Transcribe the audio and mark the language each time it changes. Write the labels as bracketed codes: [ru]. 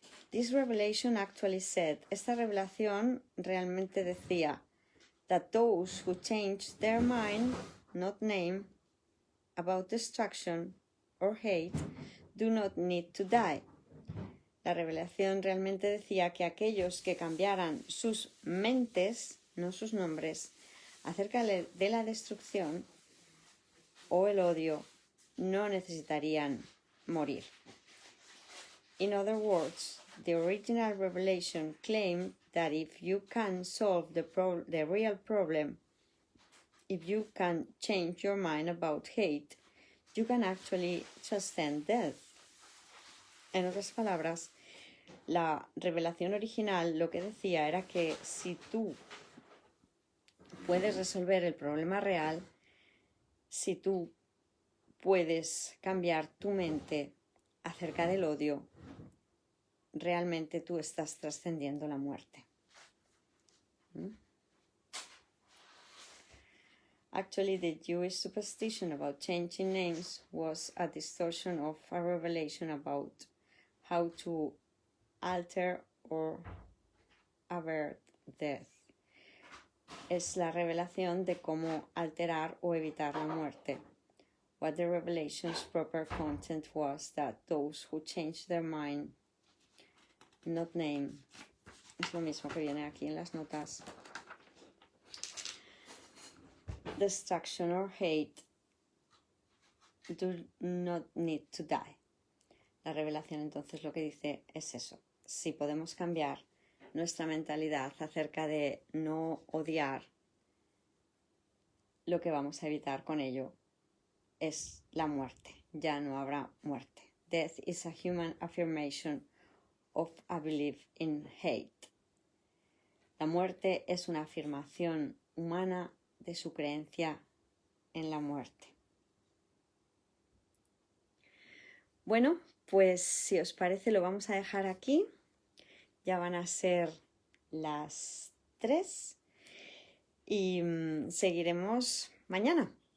[en] This revelation actually said, [es] esta revelación realmente decía, [en] that those who change their mind, not name, about destruction or hate, do not need to die. [es] La revelación realmente decía que aquellos que cambiaran sus mentes, no sus nombres, acerca de la destrucción o el odio, no necesitarían morir. [en] In other words, the original revelation claimed that if you can solve the real problem, if you can change your mind about hate, you can actually transcend death. [es] En otras palabras, la revelación original lo que decía era que si tú puedes resolver el problema real, si tú puedes cambiar tu mente acerca del odio, realmente tú estás trascendiendo la muerte. [en] Actually, the Jewish superstition about changing names was a distortion of a revelation about how to alter or avert death. [es] Es la revelación de cómo alterar o evitar la muerte. [en] What the revelation's proper content was that those who change their mind, not name, [es] es lo mismo que viene aquí en las notas. [en] Destruction or hate do not need to die. [es] La revelación entonces lo que dice es eso. Si podemos cambiar nuestra mentalidad acerca de no odiar, lo que vamos a evitar con ello es la muerte. Ya no habrá muerte. [en] Death is a human affirmation of a belief in hate. [es] La muerte es una afirmación humana de su creencia en la muerte. Bueno, pues si os parece lo vamos a dejar aquí. Ya van a ser las 3 y seguiremos mañana.